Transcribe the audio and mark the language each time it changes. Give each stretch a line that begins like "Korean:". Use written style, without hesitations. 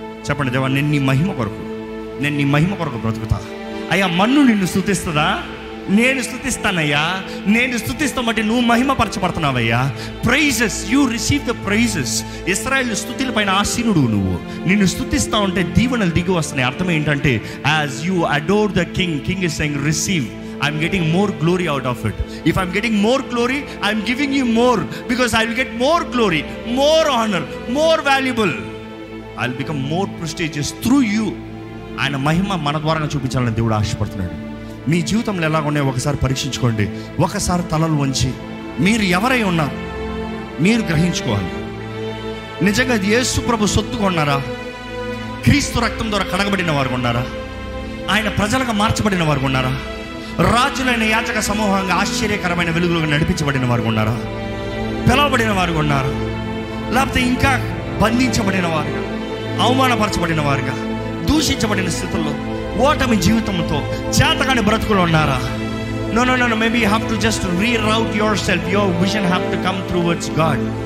Telugu: చెప్పండి, దేవా నేను నీ మహిమ కొరకు బ్రతుకుతా. అయ్యా మన్ను నిన్ను స్తుతిస్తుందా? నేను స్తుతిస్తానయ్యా, నేను స్తుతిస్తాం బట్టి నువ్వు మహిమపరచబడుతున్నావయ్యా.
English: Praises, you receive the praises.
Telugu: ఇశ్రాయేలు స్తుతుల పైన ఆసీనుడు నువ్వు. నిన్ను స్తుతిస్తా ఉంటే దీవెనలు దిగి వస్తున్నాయి. అర్థం ఏంటంటే,
English: As you adore the king, king is saying receive. I'm getting more glory out of it. If I'm getting more glory, I'm giving you more, because I will get more glory, more honor, more valuable. I'll become more prestigious through you.
Telugu: ఆయన మహిమ మన ద్వారా చూపించాలని దేవుడు ఆశపడుతున్నాడు. మీ జీవితంలో ఎలా ఉన్నాయో ఒకసారి పరీక్షించుకోండి. ఒకసారి తలలు వంచి మీరు ఎవరై ఉన్నారు మీరు గ్రహించుకోవాలి. నిజంగా యేసు ప్రభు సొత్తుగా ఉన్నారా? క్రీస్తు రక్తం ద్వారా కడగబడిన వారు ఉన్నారా? ఆయన ప్రజలుగా మార్చబడిన వారు ఉన్నారా? రాజులైన యాజక సమూహంగా ఆశ్చర్యకరమైన వెలుగులుగా నడిపించబడిన వారు ఉన్నారా? పిలవబడిన వారు ఉన్నారా? లేకపోతే ఇంకా బంధించబడిన వారుగా, అవమానపరచబడిన వారుగా, దూషించబడిన స్థితుల్లో, ఓటమి జీవితంతో చేతకాని బ్రతుకులు ఉన్నారా?
English: No, maybe you have to just reroute yourself. Your vision have to come towards God.